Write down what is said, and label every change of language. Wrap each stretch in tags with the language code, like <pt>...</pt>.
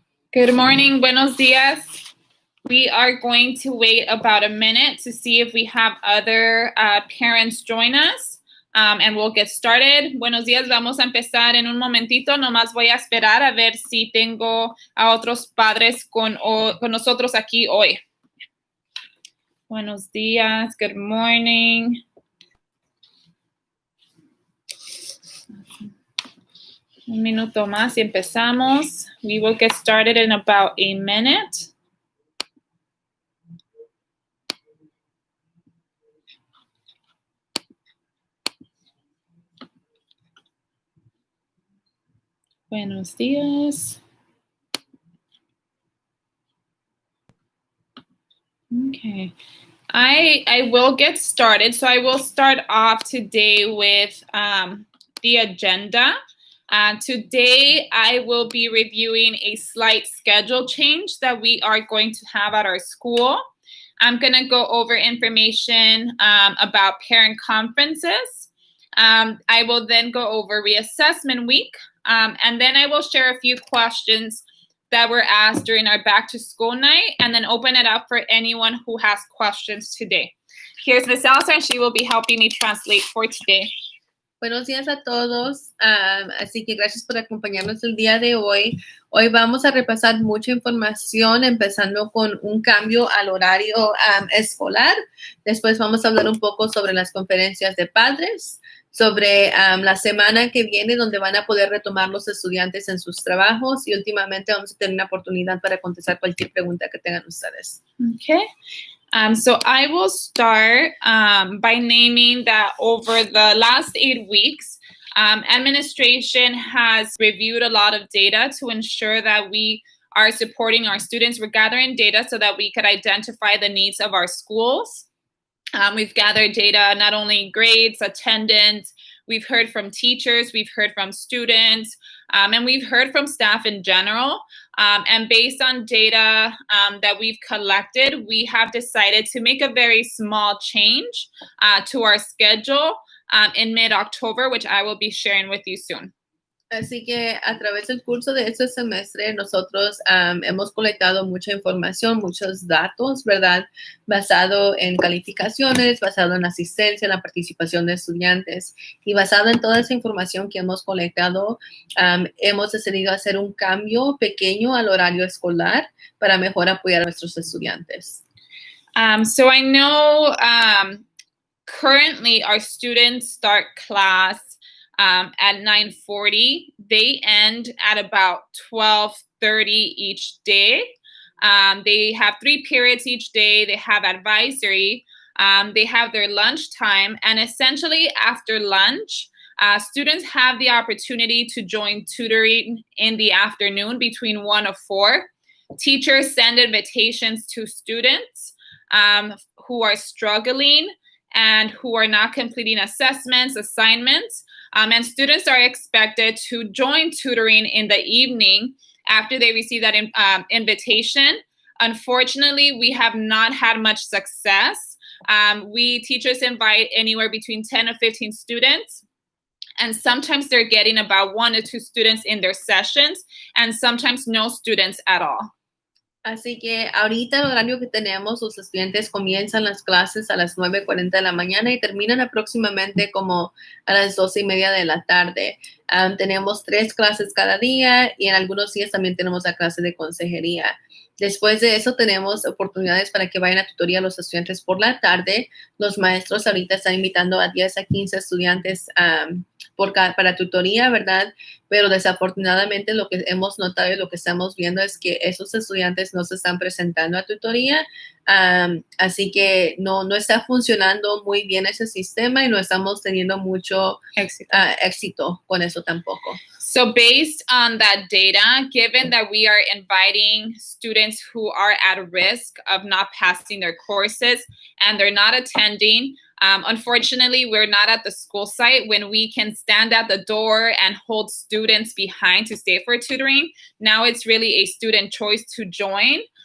<en>Good morning,</en> <es>buenos días.</es> <en>We are going to wait about a minute to see if we have other parents join us, and we'll get started.</en> <es>Buenos días, vamos a empezar en un momentito. Nomás voy a esperar a ver si tengo a otros padres con nosotros aquí hoy. Buenos días,</es> <en>good morning.</en> <es>Un minuto más y empezamos.</es> <en>We will get started in about a minute.</en> <es>Buenos días.</es> <en>Okay. I will get started. So I will start off today with the agenda. Today, I will be reviewing a slight schedule change that we are going to have at our school. I'm going to go over information about parent conferences. I will then go over reassessment week, and then I will share a few questions that were asked during our back to school night, and then open it up for anyone who has questions today. Here's Ms. Elsa, and she will be helping me translate for today.</en> <es>Buenos días a todos, así que gracias por acompañarnos el día de hoy. Hoy vamos a repasar mucha información, empezando con un cambio al horario escolar. Después vamos a hablar un poco sobre las conferencias de padres, sobre la semana que viene, donde van a poder retomar los estudiantes en sus trabajos, y últimamente vamos a tener una oportunidad para contestar cualquier pregunta que tengan ustedes.</es> <en>Okay. So I will start by naming that over the last 8 weeks, administration has reviewed a lot of data to ensure that we are supporting our students. We're gathering data so that we could identify the needs of our schools. We've gathered data, not only grades, attendance, we've heard from teachers, we've heard from students, and we've heard from staff in general. And based on data that we've collected, we have decided to make a very small change to our schedule in mid-October, which I will be sharing with you soon.</en> <es>Así que a través del curso de este semestre nosotros hemos colectado mucha información, muchos datos, ¿verdad? Basado en calificaciones, basado en asistencia, en la participación de estudiantes. Y basado en toda esa información que hemos colectado, hemos decidido hacer un cambio pequeño al horario escolar para mejor apoyar a nuestros estudiantes.</es> <en>So I know currently our students start class at 9:40. They end at about 12:30 each day. They have 3 periods each day. They have advisory. They have their lunch time. And essentially after lunch, students have the opportunity to join tutoring in the afternoon between 1 to 4. Teachers send invitations to students who are struggling and who are not completing assessments, assignments. And students are expected to join tutoring in the evening after they receive that invitation. Unfortunately, we have not had much success. We teachers invite anywhere between 10 to 15 students. And sometimes they're getting about 1 to 2 students in their sessions, and sometimes no students at all.</en> <es>Así que ahorita el horario que tenemos, los estudiantes comienzan las clases a las 9:40 de la mañana y terminan aproximadamente como a las 12:30 de la tarde. Tenemos 3 clases cada día y en algunos días también tenemos la clase de consejería. Después de eso tenemos oportunidades para que vayan a tutoría a los estudiantes por la tarde. Los maestros ahorita están invitando a 10 a 15 estudiantes para tutoría, ¿verdad? Pero desafortunadamente lo que hemos notado y lo que estamos viendo es que esos estudiantes no se están presentando a tutoría. Así que no está funcionando muy bien ese sistema y no estamos teniendo mucho éxito con eso tampoco.</es> <en>So based on that data, given that we are inviting students who are at risk of not passing their courses and they're not attending, unfortunately, we're not at the school site when we can stand at the door and hold students behind to stay for tutoring. Now it's really a student choice to join.</en>